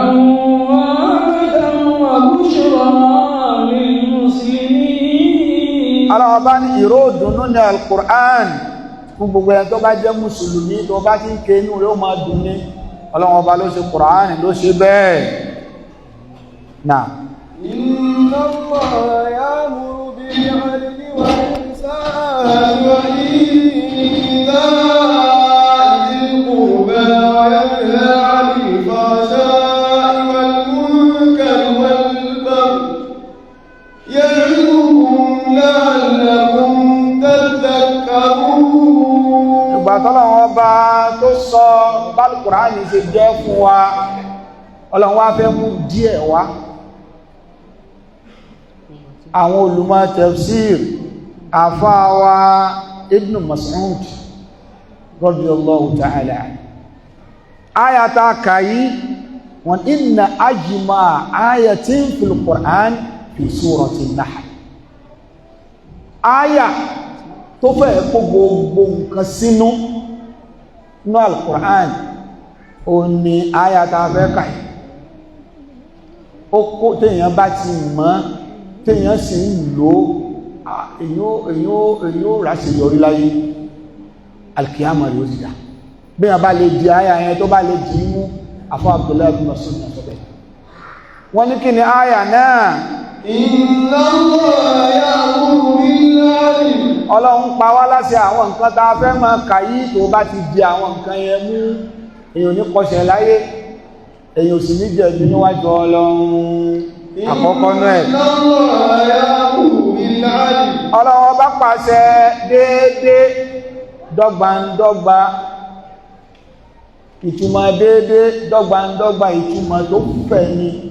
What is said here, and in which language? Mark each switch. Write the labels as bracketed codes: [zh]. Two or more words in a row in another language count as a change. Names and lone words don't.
[yo] Ọlọ́run bá ní ìró ìdùnnú ní Al-Qur'an fún gbogbo ẹni tó bá jẹ́ mùsùlùmí tó bá ti ń ké inú rẹ̀ ó máa dùn ní. Ọlọ́run ọba ló ṣe Qur'an ló ṣe bẹ́ẹ̀. Náà. [ar] إن الله يأمر بالعدل والإحسان وإيتاء ذي القربى وينهى عن الفحشاء والمنكر والبغي يعظكم لعلكم تذكرون. [yo] Ìgbà tọ́lọ́run ọba tó sọ Al-Qur'ani ṣe jẹ́ fún wa, Ọlọ́run wá fẹ́ mú díẹ̀ wá. Àwọn olùmọ̀ tafsir àfáwà Ibn Mas'ud [ar] رضي الله تعالى [yo] ayata kàyí wọn [ar] إن أجمع آية في القرآن في سورة النحل. [yo] Aya tó fẹ́ kó gbogbo nǹkan sínú ní Al-Qur'an ó ní ayata fẹ́ kàyí. Ó kó téèyàn bá ti mọ̀ téèyàn sì ń lò èyí ó rà sí yọrí láyé alkiyama rí ó ti dá. bí wọ́n bá lè di àyà yẹn tó bá lè di mú afọ́ Abdullahi bin Mas'ud náà sọ́bẹ̀. wọ́n ní kí ni àyà náà? [ar] إن الله يأمر بالعدل. [yo] Ọlọ́run pa wá láṣẹ àwọn nǹkan tá a fẹ́ máa kà yí tó bá ti di àwọn nǹkan yẹn mú èyàn ní kọsẹ̀ láyé èyàn sì ní jẹ̀bi níwájú Ọlọ́run. Àkọ́kọ́ náà Ọlọ́run bá pàṣẹ déédé dọ́gbandọ́gba, ìtumọ̀ déédé dọ́gbandọ́gba ìtumọ̀ tó fẹ̀ ni